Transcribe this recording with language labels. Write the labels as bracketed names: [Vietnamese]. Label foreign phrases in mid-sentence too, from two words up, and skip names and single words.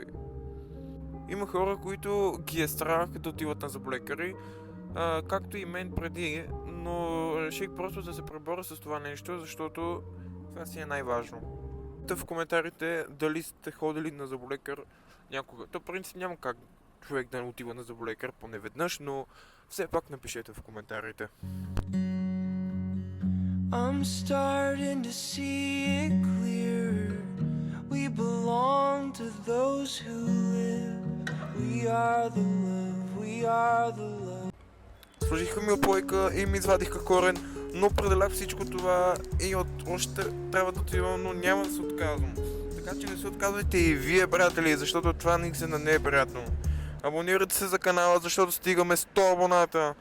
[Bulgarian] Има хора, които ги е страх да отиват на зъболекари, както и мен преди, но реших просто да се преборя с това нещо, защото това си е най-важно. В коментарите дали сте ходили на зъболекар някога. То принцип няма как човек да не отива на зъболекар поне веднъж, но все пак напишете в коментарите. [English] I'm starting to see it clearer. We belong to those who live. We are the love, we are the love. [Bulgarian] Сложиха ми опойка и ми извадиха корен, но пределях всичко това и още трябва да отивам, но няма да се отказвам. Така че не се отказвайте и вие, приятели, защото това наистина не е приятно. Абонирайте се за канала, защото стигаме 100 абоната.